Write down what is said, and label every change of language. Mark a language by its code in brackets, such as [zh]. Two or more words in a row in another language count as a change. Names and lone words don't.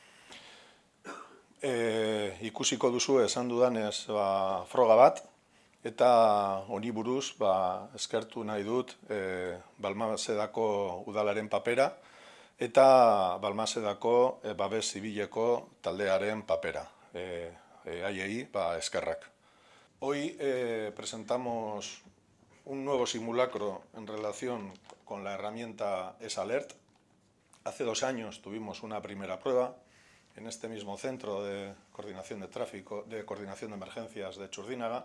[eu] Ikusiko duzu esan dudanez froga bat, eta honi buruz eskertu nahi dut Balmasedako udalaren papera eta Balmasedako babes zibileko taldearen papera. Haiei eskerrak. [es] Hoy presentamos un nuevo simulacro en relación con la herramienta ESALERT. Hace 2 años tuvimos una primera prueba en este mismo centro de coordinación de tráfico, de coordinación de emergencias de Txurdinaga.